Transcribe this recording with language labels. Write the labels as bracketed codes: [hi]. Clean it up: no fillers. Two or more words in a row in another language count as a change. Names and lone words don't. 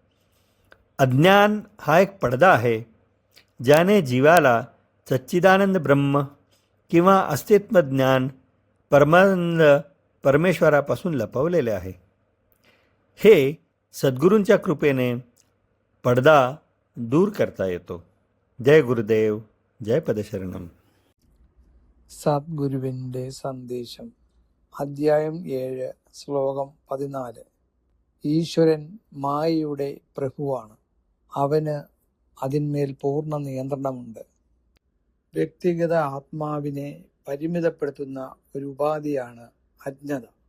[mr] अज्ञान हा एक पडदा आहे ज्याने जीवाला सच्चिदानंद ब्रह्म किंवा अस्तित्व ज्ञान परमानंद परमेश्वरापासून लपवलेले आहे. हे सद्गुरूंच्या कृपेने पडदा दूर करता येतो. जय गुरुदेव, जय പദശരണം. [ml] സദ്ഗുരുവിൻ്റെ സന്ദേശം. അധ്യായം 7, ശ്ലോകം 14. ഈശ്വരൻ മായയുടെ പ്രഭുവാണ്. അവന് അതിന്മേൽ പൂർണ്ണ നിയന്ത്രണമുണ്ട്. വ്യക്തിഗത ആത്മാവിനെ പരിമിതപ്പെടുത്തുന്ന ഒരു ഉപാധിയാണ് അജ്ഞത.